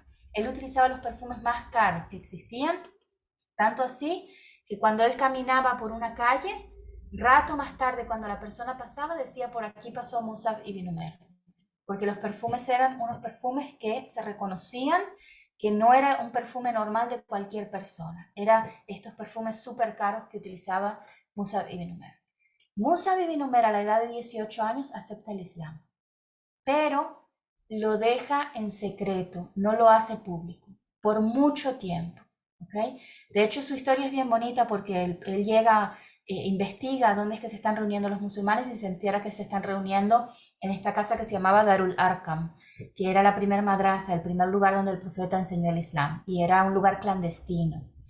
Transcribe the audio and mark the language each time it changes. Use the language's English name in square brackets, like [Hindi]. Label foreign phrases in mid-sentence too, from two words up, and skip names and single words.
[Spanish] Él utilizaba los perfumes más caros que existían, tanto así que cuando él caminaba por una calle, rato más tarde, cuando la persona pasaba, decía: por aquí pasó Musab ibn Umair, porque los perfumes eran unos perfumes que se reconocían que no era un perfume normal de cualquier persona, eran estos perfumes súper caros que utilizaba Musab ibn Umair. Musab ibn Umair a la edad de 18 años acepta el Islam, pero lo deja en secreto, no lo hace público, por mucho tiempo. ¿Okay? De hecho, su historia es bien bonita porque él llega, investiga dónde es que se están reuniendo los musulmanes y se entera que se están reuniendo en esta casa que se llamaba Darul Arqam, que era la primer madrasa, el primer lugar donde el profeta enseñó el Islam, y era un lugar clandestino.